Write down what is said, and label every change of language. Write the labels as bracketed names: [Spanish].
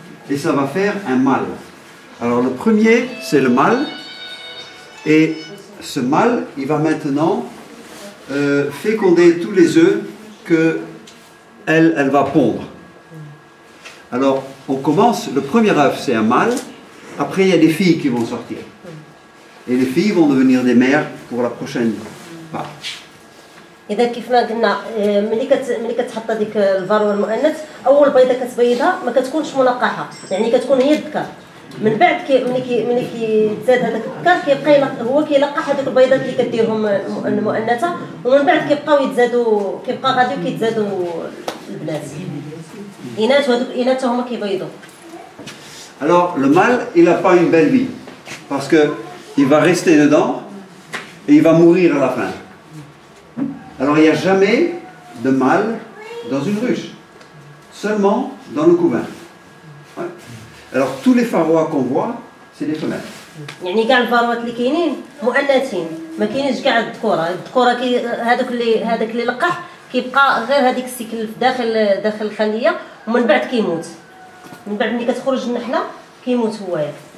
[French] Et ça va faire un mâle. Alors le premier, c'est le mâle, et ce mâle, il va maintenant féconder tous les œufs qu'elle va pondre. Alors, on commence, le premier œuf c'est un mâle, après il y a des filles qui vont sortir. Et les filles vont devenir des mères pour la prochaine part. [Arabic] اذا كيف ما قلنا ملي كتحط هذيك الفاروا المؤنث، اول بيضه كتبيضها ما كتكونش ملقحه، يعني كتكون هي الذكر. من بعد ملي كيتزاد هذاك الذكر كيبقى هو كيلقح هذوك البيضات اللي كديرهم المؤنثه، ومن بعد كيبقاو يتزادوا، كيبقى غادي وكيتزادوا البنات الاناث، وهذوك الاناث هما كيبيضوا. [French] Alors le mâle, il n'a pas une belle vie parce que il va rester dedans et il va mourir à la fin. Alors il n'y a jamais de mâle dans une ruche, seulement dans le couvain. Ouais. Alors tous les pharois qu'on voit, c'est des femelles. [Arabic] يعني كاع الفاروات اللي كاينين مؤنثين، ما كاينينش كاع الذكوره. الذكوره هذاك اللي لقح كيبقى غير هذيك السيكل داخل الخليه، ومن بعد كيموت. من بعد ملي كتخرج النحله كيموت هويا.